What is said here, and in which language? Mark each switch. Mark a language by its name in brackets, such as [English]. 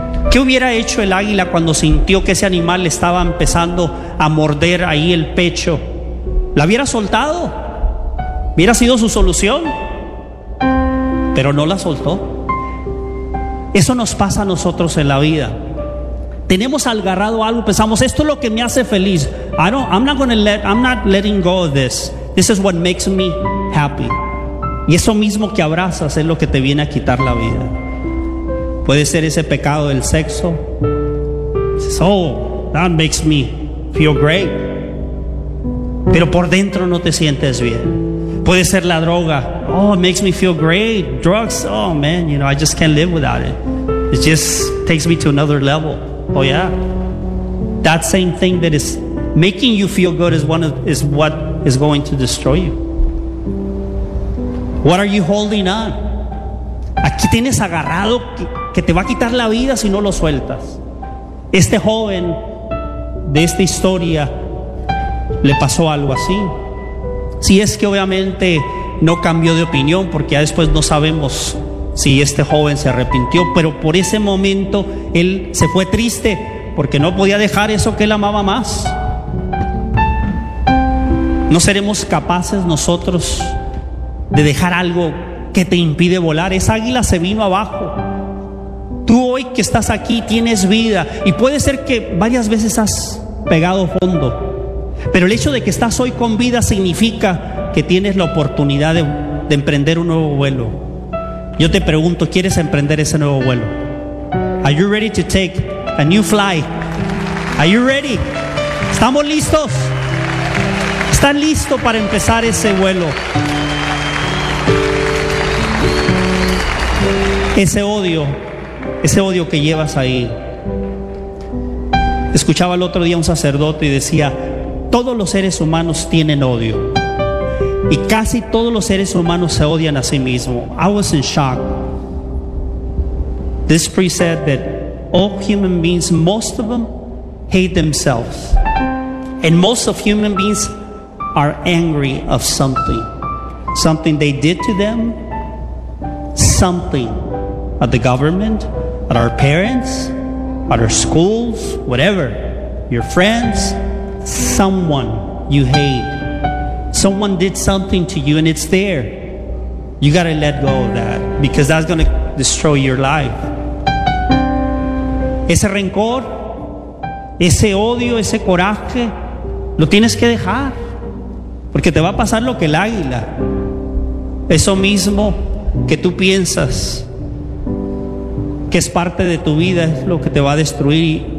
[Spanish] ¿Qué hubiera hecho el águila cuando sintió que ese animal le estaba empezando a morder ahí el pecho? ¿La hubiera soltado? ¿Hubiera sido su solución? Pero no la soltó. Eso nos pasa a nosotros en la vida. Tenemos agarrado algo, pensamos, esto es lo que me hace feliz. [English] I'm not letting go of this. This is what makes me happy. [Spanish] Y eso mismo que abrazas es lo que te viene a quitar la vida. Puede ser ese pecado del sexo. [English] Oh, that makes me feel great. [Spanish] Pero por dentro no te sientes bien. Puede ser la droga. [English] Oh, it makes me feel great. Drugs, oh man, you know, I just can't live without it. It just takes me to another level. Oh yeah. That same thing that is making you feel good is what is going to destroy you. What are you holding on? [Spanish] Aquí tienes agarrado que te va a quitar la vida si no lo sueltas. Este joven de esta historia le pasó algo así. Si es que obviamente no cambió de opinión, porque ya después no sabemos si este joven se arrepintió, pero por ese momento él se fue triste porque no podía dejar eso que él amaba más. ¿No seremos capaces nosotros de dejar algo que te impide volar? Esa águila se vino abajo. Tú hoy que estás aquí tienes vida y puede ser que varias veces has pegado fondo, pero el hecho de que estás hoy con vida significa que tienes la oportunidad de emprender un nuevo vuelo. Yo te pregunto, ¿quieres emprender ese nuevo vuelo? [English] Are you ready to take a new fly? Are you ready? [Spanish] ¿Estamos listos? ¿Están listos para empezar ese vuelo? Ese odio que llevas ahí. Escuchaba el otro día un sacerdote y decía, todos los seres humanos tienen odio. Y casi todos los seres humanos se odian a sí mismos. [English] I was in shock. This priest said that all human beings, most of them, hate themselves. And most of human beings are angry of something. Something they did to them. Something at the government, at our parents, at our schools, whatever. Your friends, someone you hate. Someone did something to you and it's there. You got to let go of that because that's going to destroy your life. [Spanish] Ese rencor, ese odio, ese coraje, lo tienes que dejar. Porque te va a pasar lo que el águila. Eso mismo que tú piensas que es parte de tu vida es lo que te va a destruir.